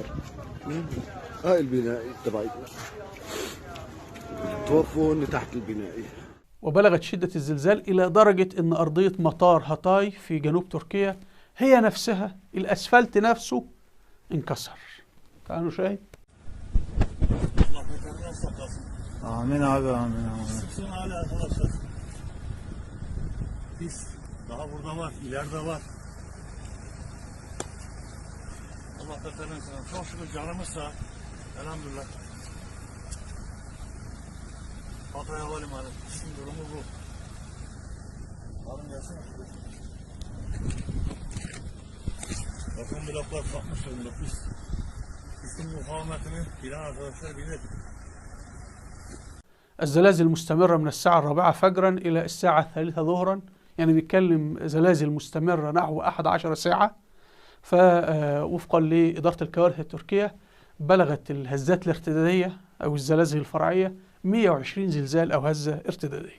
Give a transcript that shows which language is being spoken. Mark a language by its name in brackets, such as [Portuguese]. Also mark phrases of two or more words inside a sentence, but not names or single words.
[Arabic] هاي البنائي تبعتنا توفوا تحت البنائي. وبلغت شدة الزلزال إلى درجة أن أرضية مطار هاتاي في جنوب تركيا هي نفسها الأسفلت نفسه انكسر. تعالوا نشاهد. [Turkish] Amin abi, amin amin. Sıksın hala arkadaşlar. Biz daha burada var, ileride var. Allah beterinden sana. Çok şükür canımız sağ. Elhamdülillah. Hatay Havalimanı. Şimdi durumu bu. Alın gelsin. Bakın bloklar kalkmış durumda. Pistin mukavemetini bilen arkadaşlar bilir. [Arabic] الزلازل مستمرة من الساعة 4 فجرا إلى الساعة 3 ظهرا، يعني بيتكلم زلازل مستمرة نحو 11 ساعة. فوفقا لإدارة الكوارث التركية بلغت الهزات الارتدادية أو الزلازل الفرعية 120 زلزال أو هزة ارتدادية.